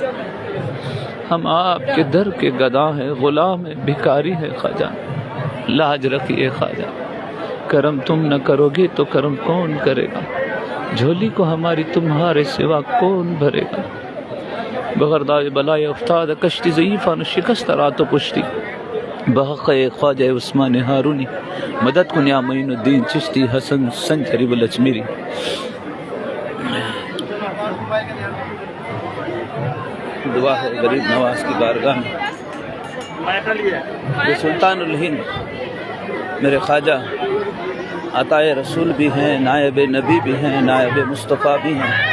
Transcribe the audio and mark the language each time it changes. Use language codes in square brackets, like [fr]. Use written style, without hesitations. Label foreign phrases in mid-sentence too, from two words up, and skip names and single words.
[ur] ہم آپ کے در کے گداں ہیں، غلام ہیں، بھکاری ہے خواجہ، لاج رکھیے خواجہ، کرم تم نہ کرو گے تو کرم کون کرے گا، جھولی کو ہماری تمہارے سوا کون بھرے گا۔ [fa] بغرداد بلائے افتاد کشتی ضعیفان شکست رات و پشتی، بحق خواجہ عثمان ہارونی مدد کن یا معین الدین چشتی حسن سنجری بلچمیری۔ [ur] دعا ہے غریب نواز کی بارگاہ میں، یہ سلطان الہند میرے خواجہ عطائے رسول بھی ہیں، نائب نبی بھی ہیں، نائب مصطفیٰ بھی ہیں،